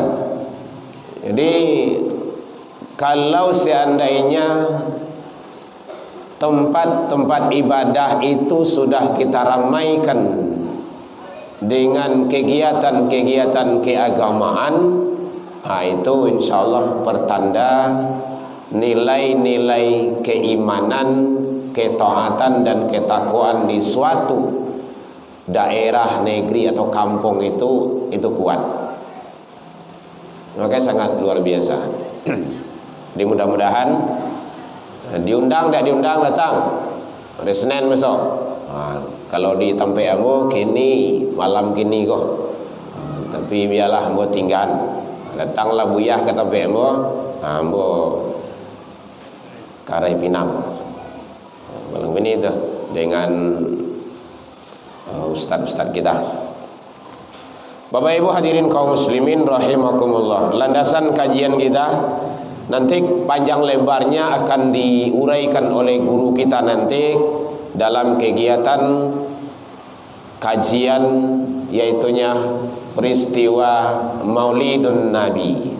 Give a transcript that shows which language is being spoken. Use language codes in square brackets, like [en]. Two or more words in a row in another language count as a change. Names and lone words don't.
[id] Jadi kalau seandainya tempat-tempat ibadah itu sudah kita ramaikan dengan kegiatan-kegiatan keagamaan, itu insyaallah pertanda nilai-nilai keimanan, ketaatan dan ketakwaan di suatu daerah, negeri atau kampung itu kuat. Makanya sangat luar biasa. Jadi mudah-mudahan diundang tak diundang datang. Hari Senin besok. [min] Kalau di Tampe Ambo kini malam kini kok. Tapi biarlah ambo tinggal. Datanglah buyah ke Tampe Ambo. Ambo Karai Pinang. [id] Malam ini itu dengan ustaz-ustaz kita. Bapak Ibu hadirin kaum muslimin rahimakumullah. Landasan kajian kita nanti panjang lebarnya akan diuraikan oleh guru kita nanti dalam kegiatan kajian yaitunya peristiwa Maulidun Nabi.